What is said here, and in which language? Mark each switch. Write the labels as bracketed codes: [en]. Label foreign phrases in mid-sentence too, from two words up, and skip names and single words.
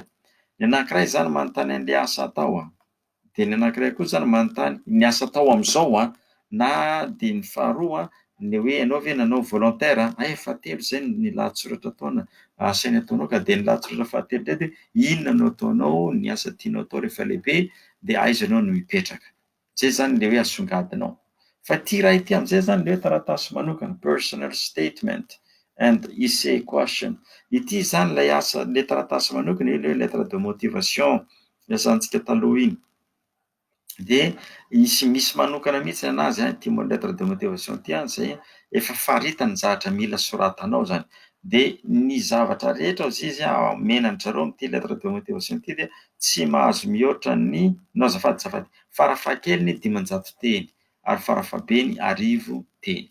[mg] Ny anankiray zany manontany an'le asa atao de ny anankiray koa zany manontany ny asa atao am'zao na de ny faharoa ny hoe ianao ve nanao volontaire fahatelo zay ny lahatsoratra ataona asainy ataonao ka de ny lahatsoratra fahatelo ndray de inona no ataonao, ny asa tianao atao rehefa lehibe de aiza ianao no mipetraka. Zay zany le hoe asongadinao. Fa ty ray ity am'zay zany le hoe taratasy manokana, [en] personal statement and essay question. [mg] Ity zany lay asa le taratasy manokana io le [fr] lettre de motivation [mg] niasantsika taloha iny. De misy manokana mihitsy anazy ty [fr] lettre de motivation [mg] ty zay efa faritany zavatra mila soratanao zany. De ny zavatra rehetra izy menany zareo am'ty [fr] lettre de motivation [mg] ty de tsy mahazo mihoatra ny farafahakeliny 500 teny ary farafabeny 1000 teny.